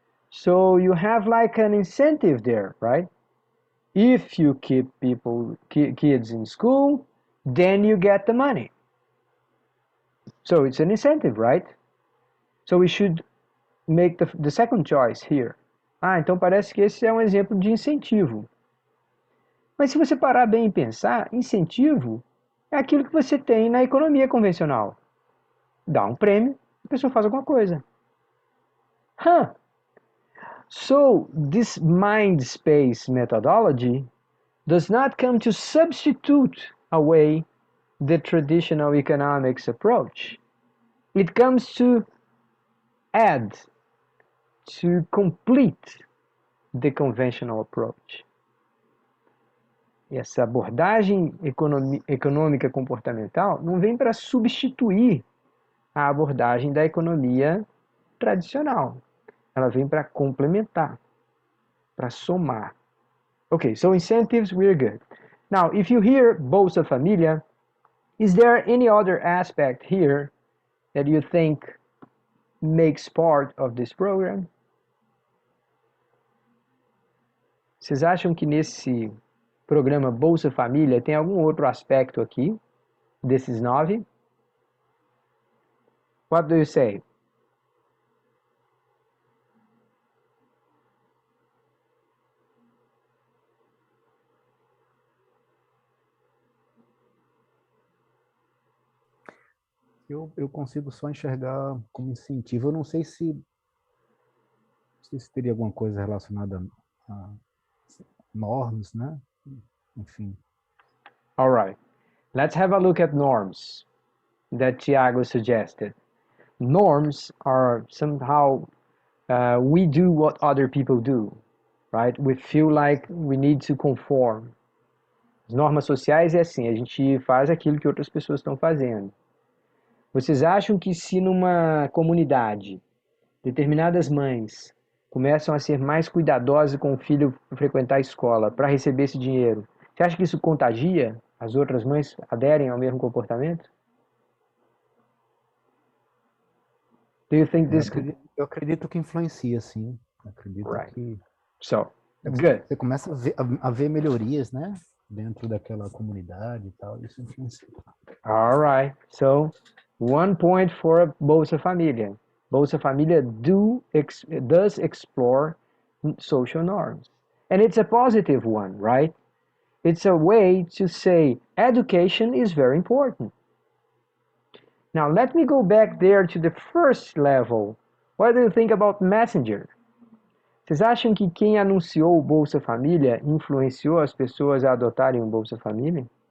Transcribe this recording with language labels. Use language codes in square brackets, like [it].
[en] So you have like an incentive there, right? If you keep kids in school, then you get the money. So it's an incentive, right? So we should make the second choice here. [pt] Ah, então parece que esse é um exemplo de incentivo. Mas se você parar bem e pensar, incentivo é aquilo que você tem na economia convencional. Dá um prêmio, a pessoa faz alguma coisa. Huh. [en] So this mind space methodology does not come to substitute away the traditional economics approach. It comes to add, to complete the conventional approach. [pt] Essa abordagem econômica comportamental não vem para substituir a abordagem da economia tradicional. Ela vem para complementar, para somar. [en] Okay, so incentives, we're good. Now, if you hear Bolsa Família, is there any other aspect here that you think makes part of this program? [pt] Vocês acham que nesse programa Bolsa Família tem algum outro aspecto aqui, desses 9? [en] What do you say? [pt] Eu consigo só enxergar como incentivo. Eu não sei se teria alguma coisa relacionada a normas, né? Enfim. [en] All right. Let's have a look at norms that Tiago suggested. Norms are somehow we do what other people do, right? We feel like we need to conform. [pt] As normas sociais é assim, a gente faz aquilo que outras pessoas estão fazendo. Vocês acham que se numa comunidade determinadas mães começam a ser mais cuidadosas com o filho frequentar a escola para receber esse dinheiro, você acha que isso contagia? As outras mães aderem ao mesmo comportamento? [en] Do you think this could... [pt] Eu acredito que influencia, sim. Acredito que... [en] So, good. [pt] Você começa a ver melhorias, né? Dentro daquela comunidade e tal, isso influencia. [en] All right. So, 1 point for Bolsa Família. Bolsa Família does explore social norms. And it's a positive one, right? It's a way to say education is very important. Now, let me go back there to the first level. What do you think about Messenger? [pt] Vocês acham que quem anunciou o Bolsa Família influenciou as pessoas a adotarem o Bolsa Família?